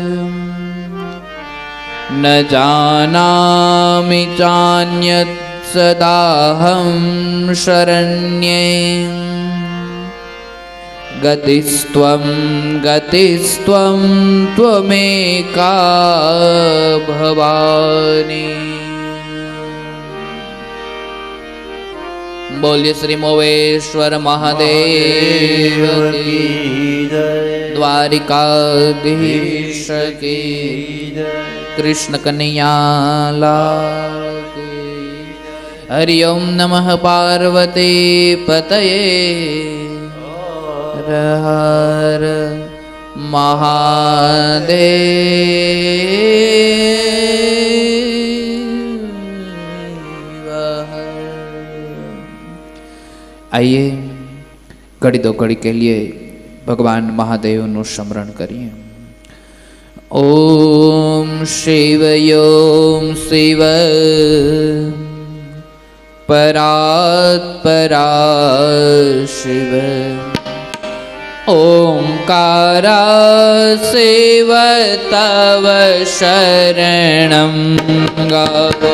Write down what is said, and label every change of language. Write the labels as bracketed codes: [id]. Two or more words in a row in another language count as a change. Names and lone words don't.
[sa] न जानामि चान्यत् सदाहं शरण्ये। गतिस्त्वं गतिस्त्वं त्वमेका भवानी। [hi] बोलिए श्री मोवेश्वर महादेव की जय। द्वारिकाधीश की जय। कृष्ण कन्हैया लाल की। [sa] हरि ओम नमः पार्वती पतये हर महादेव। [hi] आइए घड़ी दो घड़ी के लिए भगवान महादेव नु स्मरण करिए। [sa] ओम शिव ओम शिव परात्परा शिव। ओंकारा शिव तव शरणं गावो।